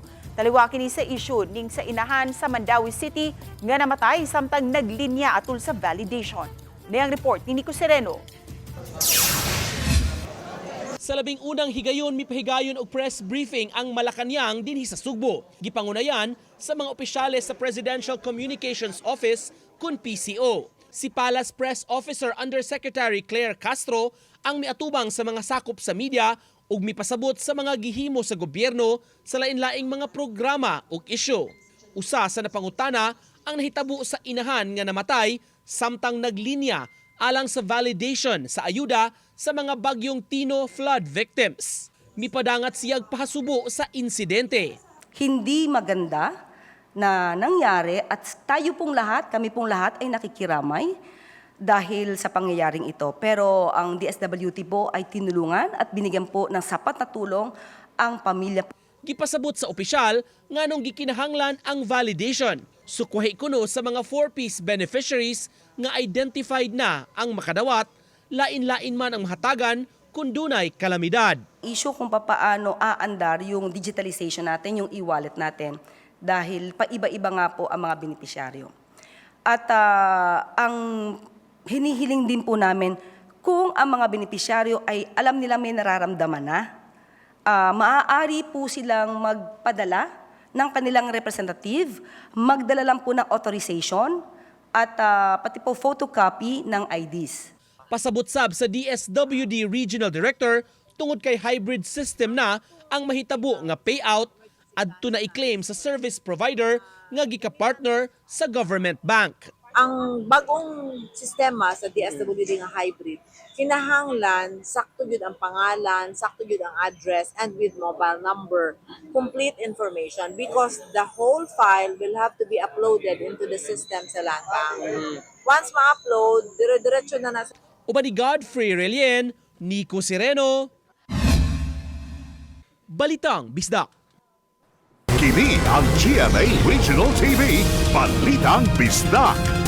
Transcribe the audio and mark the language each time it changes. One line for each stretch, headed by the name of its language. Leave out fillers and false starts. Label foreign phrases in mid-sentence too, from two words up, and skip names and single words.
Cebuano: Taliwa kini sa isyu ning sa inahan sa Mandawi City nga namatay samtang naglinya atol sa validation. Niyang report ni Nico Sereno. Sa labing unang higayon, mipahigayon og press briefing ang Malacañang dinhi sa Sugbo. Gipangunayan sa mga opisyales sa Presidential Communications Office kun PCO. Si Palace Press Officer Undersecretary Claire Castro ang miatubang sa mga sakop sa media ug mipasabot sa mga gihimo sa gobyerno sa lain-laing mga programa ug isyu. Usa sa napangutana ang nahitabo sa inahan nga namatay samtang naglinya alang sa validation sa ayuda sa mga bagyong Tino
English: flood victims.
Cebuano: Mipadangat siyag pahasubo sa insidente.
Filipino: Hindi maganda na nangyari at tayo pong lahat, kami pong lahat ay nakikiramay dahil sa pangyayaring ito. Pero ang DSWD po ay tinulungan at binigyan po ng sapat na tulong ang pamilya.
Cebuano: Gipasabot sa opisyal nganong gikinahanglan ang validation. Sukwahi kuno sa mga 4-piece beneficiaries nga identified na ang makadawat, lain-lain man ang mahatagan kung dunay kalamidad.
Filipino: Issue kung paano aandar yung digitalization natin, yung e-wallet natin, dahil paiba-iba nga po ang mga benepisyaryo. At ang hinihiling din po namin kung ang mga benepisyaryo ay alam nila may nararamdaman na, maaari po silang magpadala ng kanilang representative, magdala lang po ng authorization at pati po photocopy ng IDs.
Cebuano: Pasabot sab sa DSWD Regional Director tungod kay hybrid system na ang mahitabo nga payout adto na i-claim sa service provider nga gika-partner sa government bank. Ang bagong sistema sa DSWD nga hybrid, kinahanglan sakto jud ang pangalan, sakto jud ang address,
English: and with mobile number, complete information because the whole file will have to be uploaded into the system sa land bank.
Cebuano: Once ma-upload, dire-diretso na nasa. Uban ni Godfrey Relien, Nico Sereno, Balitang Bisdak. Kini ang GMA Regional TV, Balitang Bisdak.